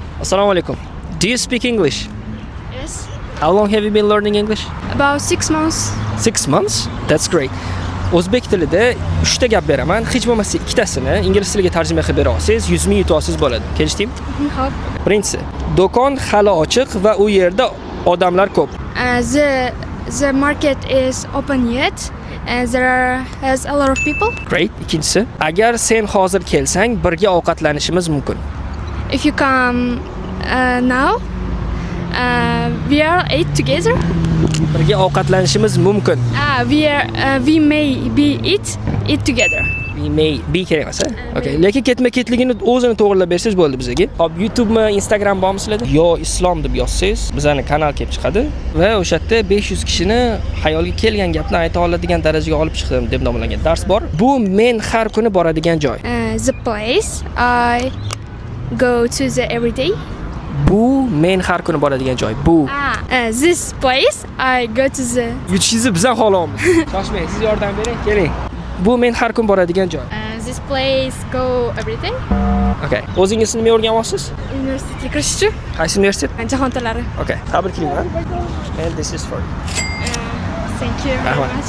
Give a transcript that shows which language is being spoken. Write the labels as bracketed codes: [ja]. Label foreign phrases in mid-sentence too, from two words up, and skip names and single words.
[uz] Assalomu alaykum. [en] Do you speak English? Yes. How long have you been learning English? About 6 months. 6 months? That's great. [uz] O'zbek tilida 3 ta gap beraman. Hech bo'lmasa ikkitasini ingliz tiliga tarjima qilib bera olsangiz, 100 ming yuta olsangiz bo'ladi. Kelishdingmi? Hop. Birinchisi, do'kon hali ochiq va u yerda odamlar ko'p. [en] The market is open yet, and has a lot of people. Great. [uz] Ikkinchisi, agar sen hozir kelsang, birga ovqatlanishimiz mumkin. [en] If you come now, we are 8 together. [uz] Birga ovqatlanishimiz mumkin. [en] We may eat together. We may be [uz] kerak emas, [en] Okay. [uz] Lekin ketma-ketligini o'zini to'g'rilab bersangiz bo'ldi bizga. Hop, YouTubemi, Instagram bormi sizlarda? Yo islom deb yozsangiz, bizning kanal kelib chiqadi va o'sha yerda 500 kishini xayolga kelgan gapni ayta oladigan darajaga olib chiqdim deb nomlangan dars bor. Bu men har kuni boradigan joy. [en] The place I go to the every day. [uz] Bu men har kuni boradigan joy. Bu. [en] This place I go to the. [uz] Yutishingizni bizdan xohlaymiz. Shoshmang, siz yordam bering, keling. Bu men har kun boradigan joy. [en] This place go every day. Okay. [uz] O'zingiz nima o'rganyapsiz? Universitetga kirishchi. Qaysi universitet? Jahon tillari. Okay. Tabriklayman. [en] And this is for you. Thank you very [uz] Rahmat. [en] much.